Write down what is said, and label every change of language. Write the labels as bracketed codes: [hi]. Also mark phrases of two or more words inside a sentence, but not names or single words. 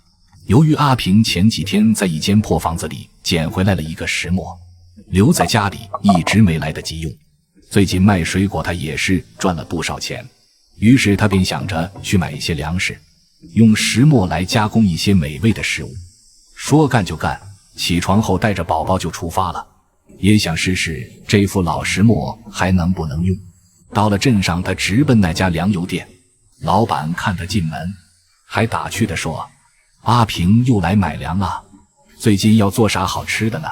[zh] 由于阿平前幾天在一間破房子裡撿回來了一個石磨，留在家裡一直沒來得及用。最近賣水果他也是賺了不少錢，於是他便想着去買一些糧食，用石磨來加工一些美味的食物。說幹就幹，起床後帶着寶寶就出發了，也想試試這副老石磨還能不能用。到了鎮上，他直奔那家糧油店，老板看他進門，還打趣地說：“阿平又來買糧啊，最近要做啥好吃的呢？”